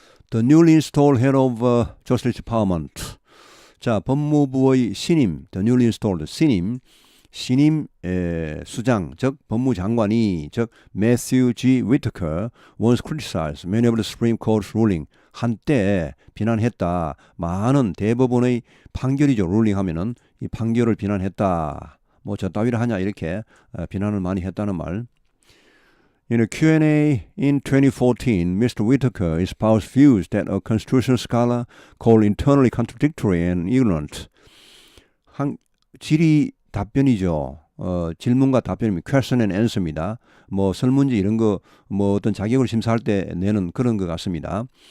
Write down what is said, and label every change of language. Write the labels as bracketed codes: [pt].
[en] The newly installed head of Justice Department. [ko] 자, 법무부의 신임, [en] the newly installed [ko] 신임 수장, 즉 법무장관이, 즉 Matthew G. [en] Whitaker once criticized many of the Supreme Court's ruling. [ko] 한때 비난했다. 많은 대법원의 판결이죠. ruling 하면은 이 판결을 비난했다. 뭐 저 따위를 하냐 이렇게 비난을 많이 했다는 말. [en] In a Q&A in 2014, Mr. Whitaker espoused views that a constitutional scholar called internally contradictory and ignorant. [ko] 질의 답변이죠. 질문과 답변입니다. [en] Question and answer입니다. [ko] 뭐 설문지 이런 거 뭐 어떤 자격을 심사할 때 내는 그런 것 같습니다.